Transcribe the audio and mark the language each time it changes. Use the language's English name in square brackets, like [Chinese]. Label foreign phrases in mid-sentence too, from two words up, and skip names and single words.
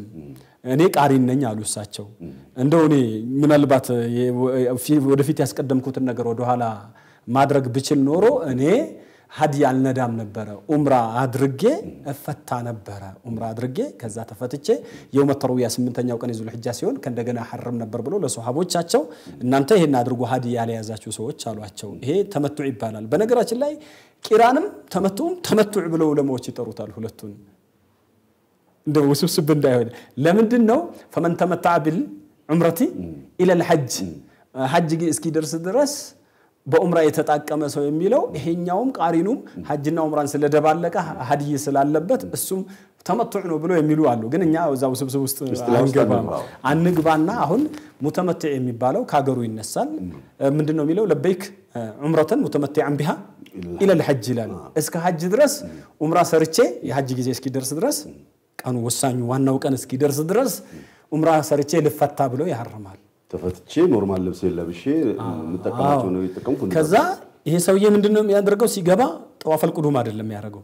[Amharic] እኔ ቃሪን ነኝ አሉ እሳቸው እንደው እኔ ምናልባት ወደፊት ያስቀደምኩትን ነገር ወደ ኋላ ማድረግ ብችል ኖሮ እኔ ሀዲይ አልነዳም ነበር ኡምራ አድርጌ እፈታ ነበር ኡምራ አድርጌ ከዛ ተፈትቼ የውመ ተርዊያ 8ኛው ቀን የዙል ሒጃ ሲሆን ከእንደገና ሐረም ነበር ብሎ ለሱሐቦቻቸው እናንተ ይሄን አድርጉ ሀዲይ ያለያዛችሁ ሰዎች አሏቸው ይሄ ተመቱዕ ይባላል በነገራችን ላይ ቂራንም ተመቱዕም ተመቱዕ ብለው ለሞች ይጠሩታል ሁለቱን እንደው ውስብስብ እንዳይሆን ለምንድነው [Arabic] فمن تمتع بالعمره الى الحج [Amharic] ሐጅ እስኪደርስ ድረስ በኡምራ የተጣቀመ ሰው የሚለው ይሄኛውም ቃሪኑም ሐጅና ኡምራን ስለደባለቀ ሀዲይ ስላለበት እሱም ተመቱዕ ነው ብሎ የሚሉ አሉ ግን እኛ እዛው ስብስብ ውስጥ አንግባና አሁን ሙተመትዕ የሚባለው ካገሩ ይነሳል ምንድነው የሚለው [Arabic] لبيك عمرة متمتعا بها إلى الحج [Amharic] ይላል እስከ ሐጅ ድረስ ኡምራ ሰርቼ የሐጅ ጊዜ እስኪደርስ ድረስ ቀኑ ወሳኙ ዋናው ቀን እስኪደርስ ድረስ ኡምራ ሰርቼ ልፈታ ብሎ ያሐርማል ተፈትቼ ኖርማል ልብስ ለብሼ መተቀማቸው ነው የተቀምኩ ከዛ ይሄ ሰውዬ ምንድነው የሚያደርገው ሲገባ [Arabic] طواف القدوم [Amharic] አይደለም ያደርገው